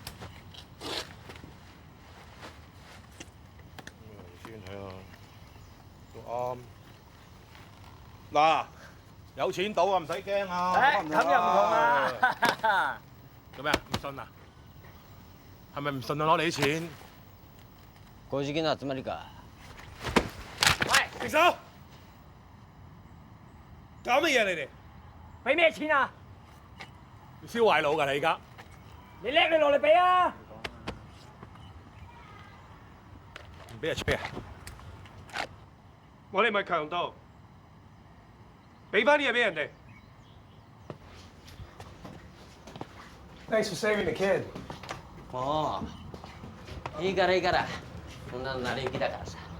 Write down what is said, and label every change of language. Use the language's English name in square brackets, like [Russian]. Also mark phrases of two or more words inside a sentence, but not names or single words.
[Cantonese] 先睇下，都啱。嗱，有錢賭啊，唔使驚啊。咁又唔同啊！做咩啊？唔信啊？係咪唔信啊？攞你啲錢？ [Japanese] 小事件の集まりか。 [Cantonese] 喂，停手！搞乜嘢你哋？俾咩錢啊？燒壞腦㗎你而家？你叻你落嚟俾啊！唔俾人吹啊！我哋咪強盜，俾翻啲嘢俾人哋。 [English] Thanks for saving the kid。 [Japanese] もういいからいいから。そんなの成り行きだからさ。